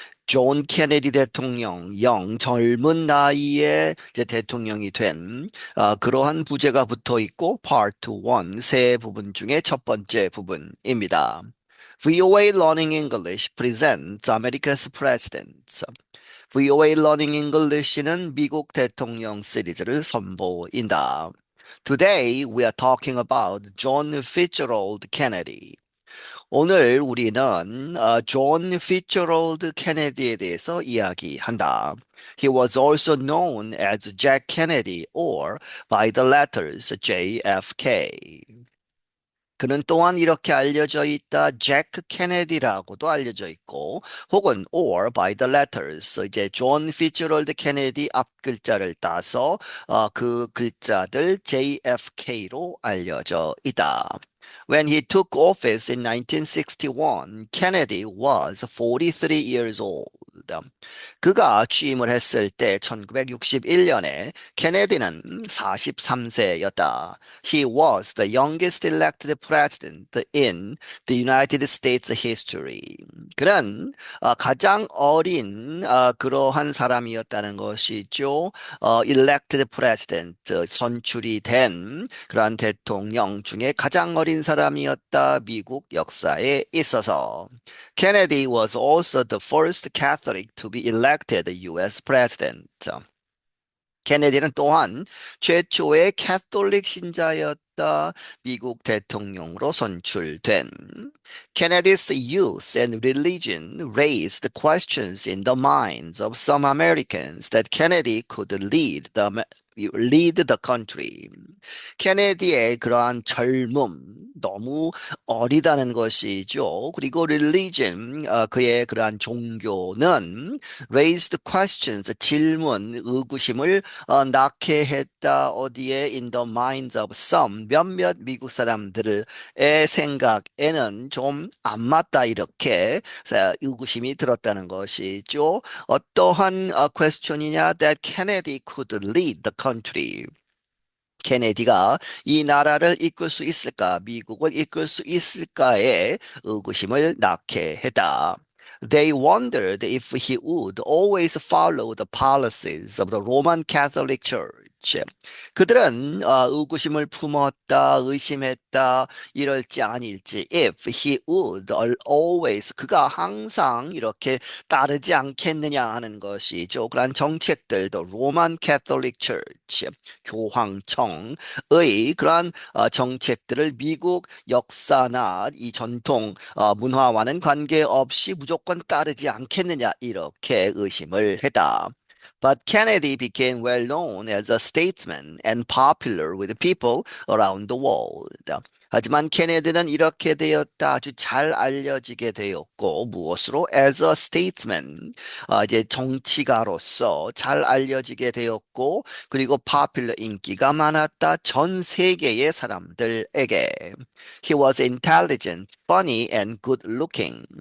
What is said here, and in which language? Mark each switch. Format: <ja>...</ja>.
<ko>존 케네디 대통령, 영, 젊은 나이에 이제 대통령이 된 그러한 부제가 붙어 있고, Part 1, 세 부분 중에 첫 번째 부분입니다.</ko> <en>VOA Learning English presents America's Presidents.</en> <ko>VOA Learning English는 미국 대통령 시리즈를 선보인다.</ko> <en>Today we are talking about John Fitzgerald Kennedy.</en> <ko>오늘 우리는 존 피츠제럴드 케네디에 대해서 이야기한다.</ko> <en>He was also known as Jack Kennedy or by the letters JFK.</en> <ko>그는 또한 이렇게 알려져 있다. 잭 케네디라고도 알려져 있고, 혹은</ko> <en>or by the letters,</en> <ko>이제 존 피츠제럴드 케네디 앞 글자를 따서 그 글자들 JFK로 알려져 있다.</ko> <en>When he took office in 1961, Kennedy was 43 years old.</en> <ko>그가 취임을 했을 때 1961년에 케네디는 43세였다.</ko> <en>He was the youngest elected president in the United States history.</en> <ko>그는 가장 어린 그러한 사람이었다는 것이죠.</ko> <en>elected president,</en> <ko>선출이 된 그러한 대통령 중에 가장 어린 사람이었다. 미국 역사에 있어서.</ko> <en>Kennedy was also the first Catholic to be elected US president.</en> <ko>케네디는 또한 최초의 캐톨릭 신자였다. 미국 대통령으로 선출된.</ko> <en>Kennedy's youth and religion raised questions in the minds of some Americans that Kennedy could lead the country.</en> <ko>케네디의 그러한 젊음, 너무 어리다는 것이죠. 그리고 religion, 그의 그러한 종교는</ko> <en>raised questions,</en> <ko>질문, 의구심을 낳게 했다. 어디에?</ko> <en>In the minds of some,</en> <ko>몇몇 미국 사람들의 생각에는 좀 안 맞다. 이렇게 의구심이 들었다는 것이죠. 어떠한 question이냐?</ko> <en>That Kennedy could lead the country.</en> <ko>케네디가 이 나라를 이끌 수 있을까, 미국을 이끌 수 있을까에 의구심을 낳게 했다.</ko> <en>They wondered if he would always follow the policies of the Roman Catholic Church.</en> <ko>그들은 의구심을 품었다, 의심했다, 이럴지 아닐지.</ko> <en>If he would always,</en> <ko>그가 항상 이렇게 따르지 않겠느냐 하는 것이죠. 그러한 정책들도 로만 캐톨릭 처치, 교황청의 그러한 정책들을 미국 역사나 이 전통 문화와는 관계없이 무조건 따르지 않겠느냐 이렇게 의심을 했다.</ko> <en>But Kennedy became well known as a statesman and popular with people around the world.</en> <ko>하지만 케네디는 이렇게 되었다. 아주 잘 알려지게 되었고, 무엇으로?</ko> <en>As a statesman,</en> <ko>이제 정치가로서 잘 알려지게 되었고, 그리고 popular, 인기가 많았다. 전 세계의 사람들에게.</ko> <en>He was intelligent, funny, and good looking.</en>